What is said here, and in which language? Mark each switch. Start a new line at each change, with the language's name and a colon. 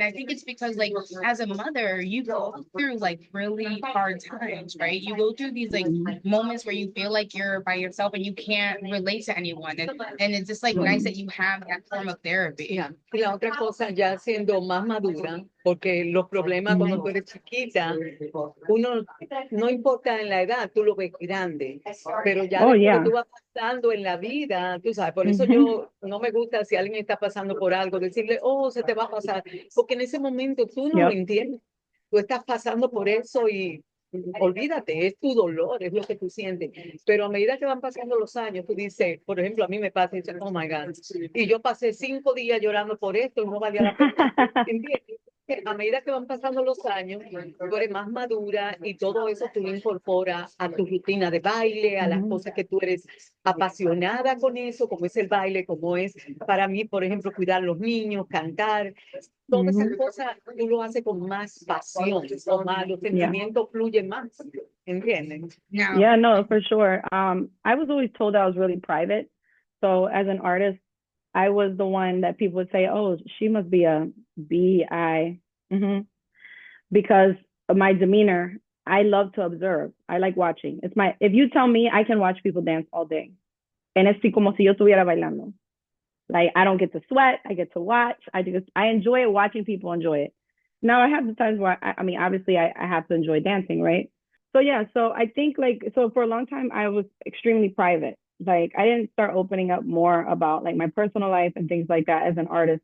English: And I think it's because like as a mother, you go through like really hard times, right? You go through these like moments where you feel like you're by yourself and you can't relate to anyone. And it's just like nice that you have that form of therapy. Yeah.
Spanish: Y la otra cosa, ya siendo más madura, porque los problemas cuando tú eres chiquita, uno, no importa en la edad, tú lo ves grande, pero ya después que tú vas pasando en la vida, tú sabes, por eso yo no me gusta si alguien está pasando por algo, decirle, oh, se te va a pasar, porque en ese momento tú no lo entiendes, tú estás pasando por eso y olvídate, es tu dolor, es lo que tú sientes. Pero a medida que van pasando los años, tú dices, por ejemplo, a mí me pasa y dices, oh my God, y yo pasé 5 días llorando por esto y no valía la pena. ¿Entiendes? A medida que van pasando los años, tú eres más madura y todo eso tú lo incorporas a tu rutina de baile, a las cosas que tú eres apasionada con eso, como es el baile, como es para mí, por ejemplo, cuidar a los niños, cantar. Todas esas cosas tú lo haces con más pasión, con más, los sentimientos fluyen más, ¿entiendes?
English: Yeah, no, for sure. I was always told I was really private. So as an artist, I was the one that people would say, oh, she must be a BI. Because of my demeanor, I love to observe. I like watching. If you tell me, I can watch people dance all day.
Spanish: And es como si yo estuviera bailando.
English: Like I don't get to sweat, I get to watch. I enjoy it, watching people enjoy it. Now I have the times where I mean, obviously I have to enjoy dancing, right? So yeah, so I think so for a long time I was extremely private. Like I didn't start opening up more about like my personal life and things like that as an artist.